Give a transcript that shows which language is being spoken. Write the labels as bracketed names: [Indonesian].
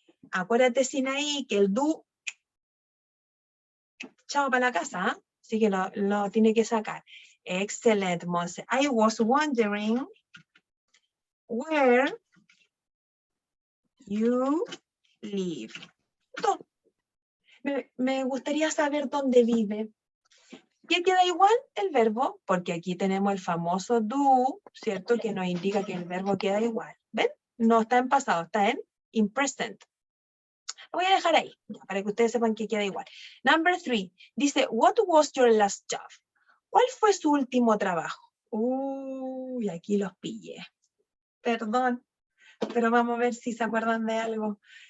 [Spanish] Acuérdate, Sinaí, que el do, chao para la casa, ¿eh? Así que lo tiene que sacar. Excelente, Monse. [English] I was wondering where you live. [Spanish] Me gustaría saber dónde vive. ¿Qué queda igual? El verbo, porque aquí tenemos el famoso do, ¿cierto? Que nos indica que el verbo queda igual. ¿Ven? No está en pasado, está en present. Lo voy a dejar ahí, para que ustedes sepan que queda igual. [English] Number 3, [Spanish] dice, [English] what was your last job? [Spanish] ¿Cuál fue su último trabajo? Uy, aquí los pillé. Perdón, pero vamos a ver si se acuerdan de algo.